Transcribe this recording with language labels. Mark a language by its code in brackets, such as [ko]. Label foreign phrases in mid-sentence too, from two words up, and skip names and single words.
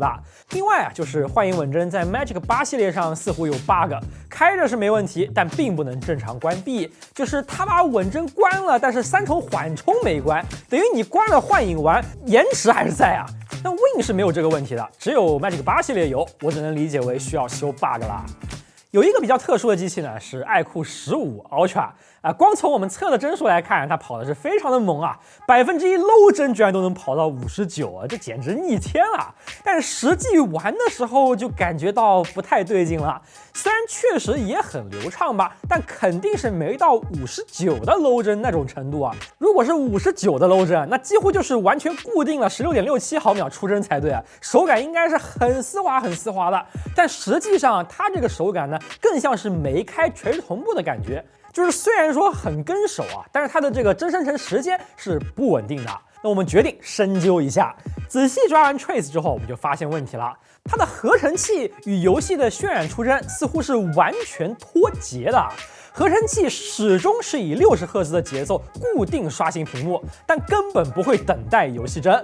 [zh] 另外啊，就是幻影穩幀在 Magic 8系列上似乎有 bug， 開着是沒問題，但並不能正常關閉，就是它把穩幀關了，但是3重緩衝沒關，等於你關了幻影完，延遲還是在啊。那 Win 是沒有這個問題的，只有 Magic 8 系列有，我只能理解為需要修 bug 啦。有一個比較特殊的機器呢，是爱酷15 Ultra。光從我們測的幀數來看，它跑的是非常的猛啊，1% low 幀居然都能跑到59啊，這簡直逆天了。但是實際玩的時候就感覺到不太對勁了。雖然確實也很流暢吧，但肯定是沒到59的 low 幀那種程度啊。如果是59的 low 幀，那幾乎就是完全固定了16.67毫秒出幀才對啊，手感應該是很絲滑很絲滑的。但實際上它這個手感呢，更像是沒開垂直同步的感覺。就是虽然說很跟手啊，但是它的這個幀生成時間是不穩定的。那我們決定深究一下，仔細抓完 Trace 之後，我們就發現問題了。它的合成器與遊戲的渲染出幀似乎是完全脫節的。合成器始終是以60赫茲的節奏固定刷新屏幕，但根本不會等待遊戲幀。